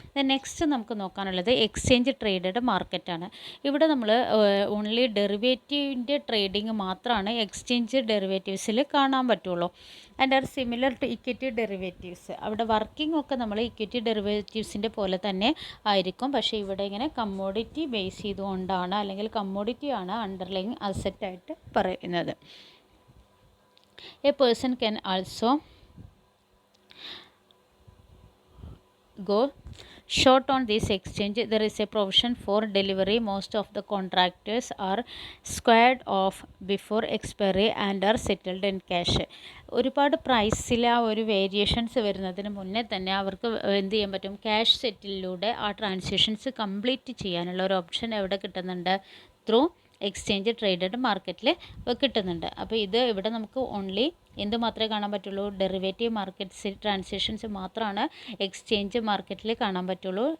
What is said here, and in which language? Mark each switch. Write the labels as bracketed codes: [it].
[ml] Next നമുക്ക് നോക്കാനുള്ളത് exchange traded മാർക്കറ്റാണ്. ഇവിടെ നമ്മൾ ഓൺലി ഡെറിവേറ്റീവിൻ്റെ ട്രേഡിങ് മാത്രമാണ് എക്സ്ചേഞ്ച് ഡെറിവേറ്റീവ്സിൽ കാണാൻ പറ്റുള്ളൂ. [en] And are similar to equity derivatives. [ml] അവിടെ വർക്കിംഗ് ഒക്കെ നമ്മൾ ഇക്വിറ്റി ഡെറിവേറ്റീവ്സിൻ്റെ പോലെ തന്നെ ആയിരിക്കും. പക്ഷേ ഇവിടെ ഇങ്ങനെ കമ്മോഡിറ്റി ബേസ് ചെയ്തുകൊണ്ടാണ് അല്ലെങ്കിൽ കമ്മോഡിറ്റിയാണ് അണ്ടർലൈങ് അസറ്റായിട്ട് പറയുന്നത്. [en] A person can also go short on this exchange. There is a provision for delivery. Most of the contractors are squared off before expiry and are settled in cash. [ml] ഒരുപാട് പ്രൈസിൽ ആ ഒരു variations വരുന്നതിന് മുന്നേ തന്നെ അവർക്ക് എന്ത് ചെയ്യാൻ പറ്റും, ക്യാഷ് സെറ്റിലൂടെ ആ ട്രാൻസാക്ഷൻസ് കംപ്ലീറ്റ് ചെയ്യാനുള്ള ഒരു ഓപ്ഷൻ എവിടെ കിട്ടുന്നുണ്ട്, ത്രൂ എക്സ്ചേഞ്ച് ട്രേഡഡ് മാർക്കറ്റിൽ കിട്ടുന്നുണ്ട്. അപ്പോൾ ഇത് ഇവിടെ നമുക്ക് ഓൺലി എന്ത് മാത്രമേ കാണാൻ പറ്റുള്ളൂ, ഡെറിവേറ്റീവ് മാർക്കറ്റ്സ് ട്രാൻസാക്ഷൻസ് മാത്രമാണ് എക്സ്ചേഞ്ച് മാർക്കറ്റിൽ കാണാൻ പറ്റുള്ളൂ.